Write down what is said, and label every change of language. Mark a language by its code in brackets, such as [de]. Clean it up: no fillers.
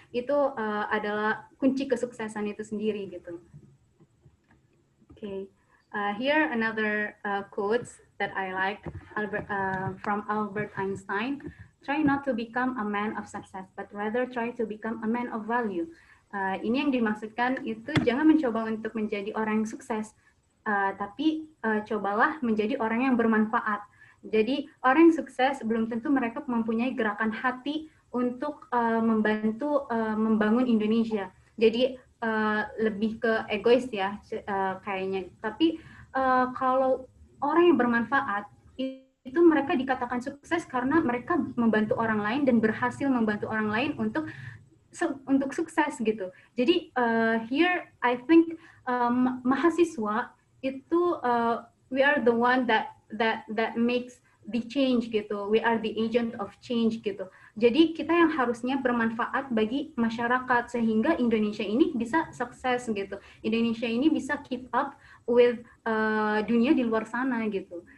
[id] Itu adalah kunci kesuksesan itu sendiri gitu. [en] Okay, here another quotes that I like from Albert Einstein. Try not to become a man of success, but rather try to become a man of value. [id] Ini yang dimaksudkan itu jangan mencoba untuk menjadi orang yang sukses, tapi cobalah menjadi orang yang bermanfaat. Jadi orang yang sukses belum tentu mereka mempunyai gerakan hati untuk membantu membangun Indonesia. Jadi lebih ke egois ya kayaknya. Tapi kalau orang yang bermanfaat itu mereka dikatakan sukses karena mereka membantu orang lain dan berhasil membantu orang lain untuk sukses gitu. [en] Jadi here I think mahasiswa itu we are the one that makes the change gitu. We are the agent of change gitu. [id] Jadi kita yang harusnya bermanfaat bagi masyarakat sehingga Indonesia ini bisa sukses gitu. Indonesia ini bisa [en] keep up with [id] dunia di luar sana gitu.